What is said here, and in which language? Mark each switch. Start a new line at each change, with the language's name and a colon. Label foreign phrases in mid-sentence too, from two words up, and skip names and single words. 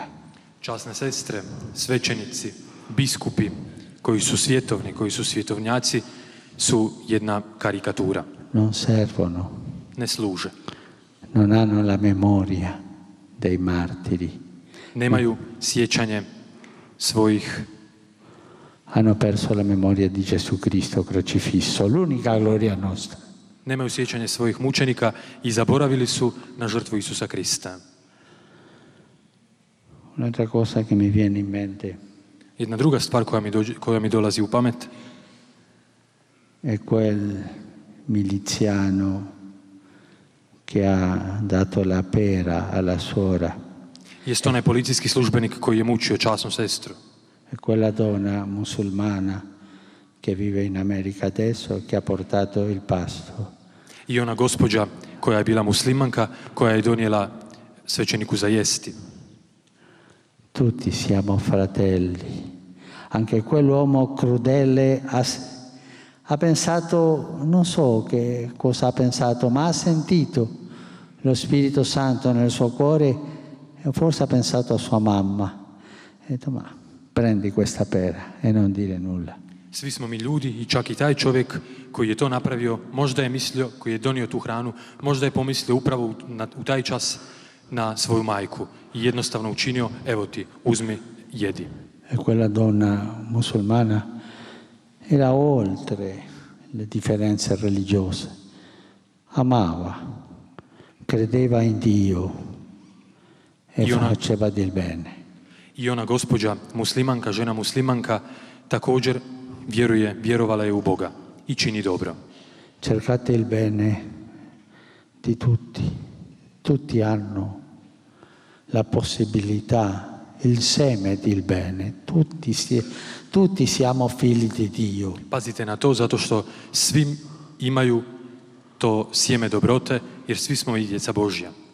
Croatian: Časne sestre, svećenici, biskupi koji su svjetovni, koji su svjetovnjaci, su jedna karikatura.
Italian: Non servono.
Croatian: Ne služe.
Italian: Non hanno la memoria dei martiri.
Croatian: Nemaju sjećanje svojih.
Italian: Hanno perso la memoria di Gesù Cristo crocifisso, l'unica gloria nostra.
Croatian: Nemaju sjećanje svojih mučenika i zaboravili su na žrtvu Isusa Krista.
Italian: Un'altra cosa che mi viene in mente.
Croatian: Jedna druga stvar koja mi dolazi u pamet
Italian: è quel miliziano che ha dato la pera alla suora.
Croatian: jest onaj policijski službenik koji je mučio časnu sestru.
Italian: È quella donna musulmana che vive in America adesso che ha portato il pasto.
Croatian: I ona gospođa koja je bila muslimanka, koja je donijela svećeniku za jesti.
Italian: Tutti siamo fratelli. Anche quell'uomo crudele ha pensato, non so che cosa ha pensato, ma ha sentito lo Spirito Santo nel suo cuore e forse ha pensato a sua mamma. Ha detto, ma prendi questa pera e non dire nulla.
Croatian: Svi smo mi ljudi i čak i taj čovjek koji je to napravio, možda je mislio, koji je donio tu hranu, možda je pomislio upravo u taj čas na svoju majku i jednostavno učinio, evo ti, uzmi, jedi.
Italian: E quella donna musulmana era oltre le differenze religiose. Amava, credeva in Dio e faceva del bene.
Croatian: I ona gospođa muslimanka, žena muslimanka, također vjerovala je u Boga i čini dobro.
Italian: Cercate il bene di tutti. Tutti hanno la possibilità, il seme del bene. Tutti siamo figli di Dio.
Croatian: Pazite na to zato što svi imaju to sjeme dobrote jer svi smo i djeca Božja.